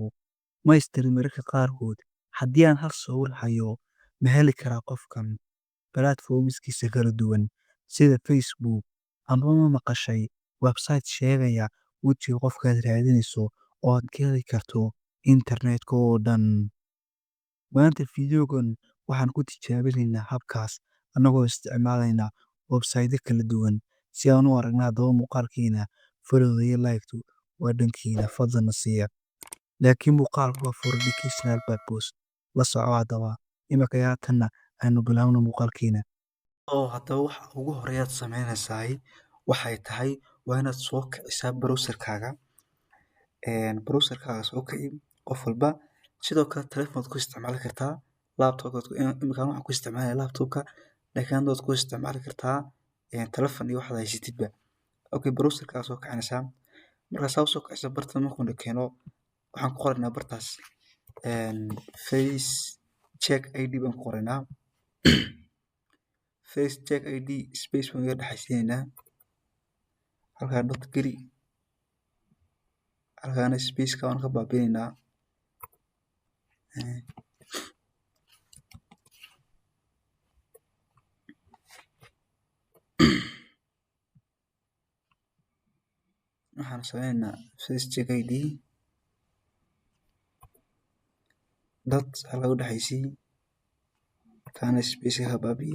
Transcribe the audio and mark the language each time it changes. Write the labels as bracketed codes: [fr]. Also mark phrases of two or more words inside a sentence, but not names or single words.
[so] Ma istiri mararka qaarkood haddii aan hal sawir hayo ma heli karaa qofkan platformskiisa kala duwan sida Facebook ama ma maqashay website sheegaya wejiga qofkaad raadinayso oo aad ka heli karto internetka oo dhan. Maanta fiidiyogan waxaan ku tijaabinaynaa habkaas annagoo isticmaalayna website kala duwan si aan u aragno haddaba muuqaalkiina follow iyo like waa dhankiina fadlan na siiya. Laakiin muuqaalku waa [en] for educational purpose. [so] La soco haddaba imika haatanna aynu bilaabno muuqaalkiina. Oo haddaba waxa ugu horeeyaad sameynaysaa waxay tahay waa inaad soo kicisaa browserkaaga. Browserkaaga soo kici qof walba sidoo kale telefoon ku isticmaali kartaa laptop imika waxaan ku isticmaalaya laptopka laakiin aad ku isticmaali kartaa telefoon iyo waxaad haysatidba. Okay, browserkaaga soo kicinaysaa markaad soo kiciso bartan markuu keeno waxaan ku qoraynaa bartaas face check id baan ku qoraynaa face check id space baan uga dhaxaysiinaynaa halkaa dot geli halkaana spaceka waan ka baabi'inaynaa waxaan sameynaynaa face check id dot halkaa u dhaxaysii kaana spaceka ka baabi'i.